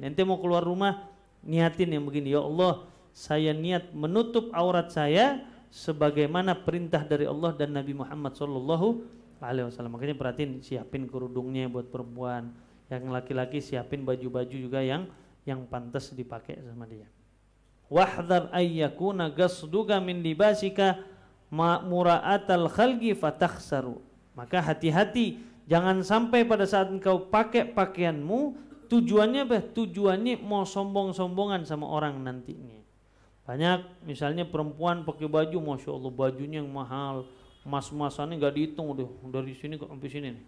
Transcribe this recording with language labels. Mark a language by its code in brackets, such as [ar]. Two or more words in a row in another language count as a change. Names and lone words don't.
[id] Ente mau keluar rumah, niatin yang begini. Ya Allah, saya niat menutup aurat saya sebagaimana perintah dari Allah dan Nabi Muhammad SAW. Makanya perhatiin, siapin kerudungnya buat perempuan. Yang laki-laki siapin baju-baju juga yang pantas dipakai sama dia. [ar] واحذر أن يكون قصدك من لباسك مراعاة الخلق فتخسر. [id] Maka hati-hati, jangan sampai pada saat engkau pakai pakaianmu tujuannya apa? Tujuannya mau sombong-sombongan sama orang nantinya. Banyak misalnya perempuan pakai baju, [ar] ما شاء الله [id] bajunya yang mahal, mas-masannya gak dihitung udah dari sini sampai sini nih.